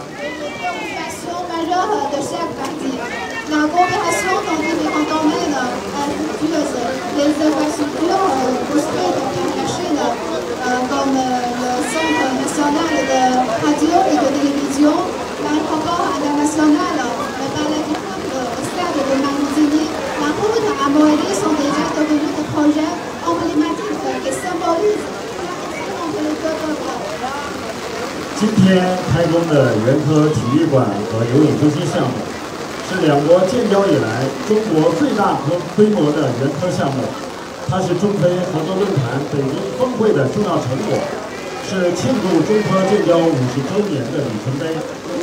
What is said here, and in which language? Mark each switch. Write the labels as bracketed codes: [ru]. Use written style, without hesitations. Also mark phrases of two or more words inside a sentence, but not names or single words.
[fr] Majeure de chaque partie. La coopération dans différents domaines infructueuse, les infrastructures construites par la Chine, comme le Centre national de radio et de télévision, l'aéroport international, le palais du peuple, le stade de Marigny, la route à Moëli sont déjà devenus des projets emblématiques qui symbolisent l'interaction entre les deux peuples. [zh] 今天开工的援科体育馆和游泳中心项目，是两国建交以来中国最大规模的援科项目。它是中非合作论坛北京峰会的重要成果，是庆祝中科建交50周年的里程碑。